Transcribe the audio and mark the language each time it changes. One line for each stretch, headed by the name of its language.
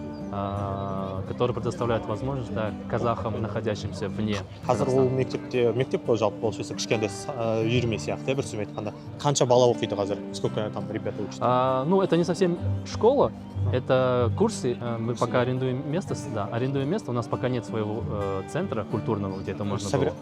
Russian: которые предоставляют возможность, да, казахам, находящимся вне
Kazakh: қазір ол
Russian: Казахстана.
Kazakh: мектеп қой жалпы получается кішкентай үйірме сияқты бір сөзбен айтқанда қанша бала оқиды қазір
Russian: сколько там ребята учатся Ну, это не совсем школа, это курсы. Мы пока арендуем место, да, арендуем место. У нас пока нет своего центра культурного, где это можно было.